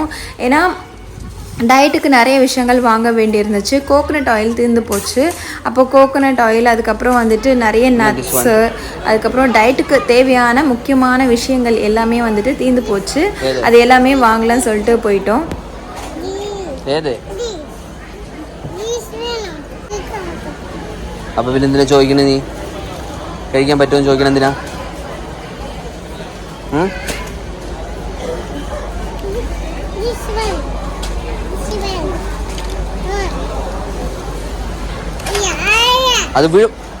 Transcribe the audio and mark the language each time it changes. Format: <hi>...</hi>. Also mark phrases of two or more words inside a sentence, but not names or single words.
<ta>ஏன்னா டயட்டுக்கு நிறைய விஷயங்கள் வாங்க வேண்டியிருந்துச்சு. கோகோனட் ஆயில் தீர்ந்து போச்சு, அப்போ கோகோனட் ஆயில், அதுக்கப்புறம் வந்துட்டு நிறைய நட்ஸு, அதுக்கப்புறம் டயட்டுக்கு தேவையான முக்கியமான விஷயங்கள் எல்லாமே வந்துட்டு தீர்ந்து போச்சு. அது எல்லாமே வாங்கலாம்னு சொல்லிட்டு போயிட்டோம்.</ta> <ml>അപ്പോൾ പിന്നെ എന്തിനാ ചോദിക്കണേ, നീ കഴിക്കാൻ പറ്റുമെന്ന് ചോദിക്കണം എന്തിനാ? അത് വീഴും.</ml>